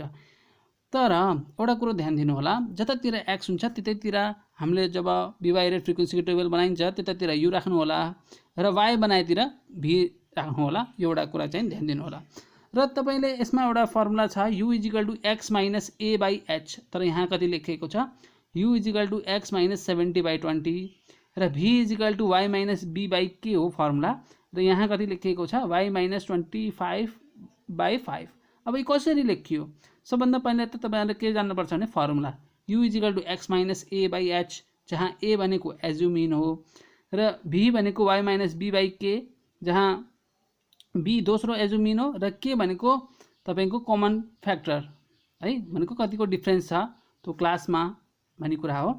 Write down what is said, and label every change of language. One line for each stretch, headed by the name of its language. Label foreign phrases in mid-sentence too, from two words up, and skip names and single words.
Nepali: तर एउटा कुरो ध्यान दिनु होला, जतातिर एक्स हुन्छ त्यतैतिर हामीले जब
English: bivariate frequency table
Nepali: बनाइन्छ त्यतातिर यु राख्नु होला र वाइ बनाएतिर भी राख्नु होला। यो एउटा कुरा चाहिँ ध्यान दिनु होला। र तपाईले यसमा एउटा फर्मुला छ
English: u equal to x minus a by h,
Nepali: तर यहाँ कति लेखिएको छ
English: u equal to x minus 70/20
Nepali: र
English: v equal to y minus b by k
Nepali: हो फर्मुला, र यहाँ कति लेखिएको छ
English: y minus 25/5.
Nepali: अब यो कसरी लेखियो, सबभन्दा पहिला त तपाईहरुले के जान्नुपर्छ भने फर्मुला
English: u equal to x minus a by h,
Nepali: जहाँ ए भनेको एज्युमिन हो र भी भनेको
English: y minus b by k,
Nepali: जहाँ बी दोस्रो एजुमिन हो र के भनेको तपाईको
English: common factor
Nepali: है, भनेको कतिको डिफरेन्स छ त्यो क्लासमा भन्ने कुरा हो।